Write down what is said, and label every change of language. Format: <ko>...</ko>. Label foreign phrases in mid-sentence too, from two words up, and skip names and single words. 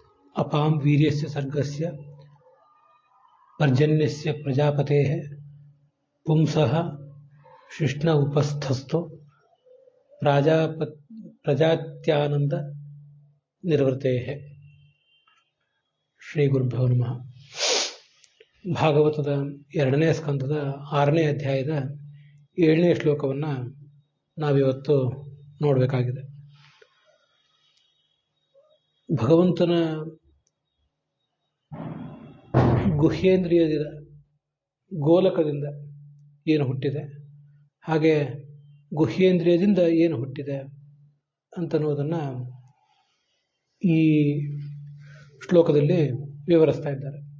<sa>अपां वीर्यस्य सर्गस्य पर्जन्यस्य प्रजापतेः पुंसः शिष्ण उपस्थस्थो प्रजात्यानंद निर्वृतेः। ಶ್ರೀ ಗುರುಭ್ಯೋ ನಮಃ.</sa> <kn>ಭಾಗವತದ 2ನೇ ಸ್ಕಂದದ 6ನೇ ಅಧ್ಯಾಯದ 7ನೇ ಶ್ಲೋಕವನ್ನು ನಾವಿವತ್ತು ನೋಡಬೇಕಾಗಿದೆ. ಭಗವಂತನ ಗುಹ್ಯೇಂದ್ರಿಯದ ಗೋಲಕದಿಂದ ಏನು ಹುಟ್ಟಿದೆ, ಹಾಗೆ ಗುಹ್ಯೇಂದ್ರಿಯದಿಂದ ಏನು ಹುಟ್ಟಿದೆ ಅಂತನ್ನುವುದನ್ನು ಈ ಶ್ಲೋಕದಲ್ಲಿ ವಿವರಿಸ್ತಾ ಇದ್ದಾರೆ.</kn>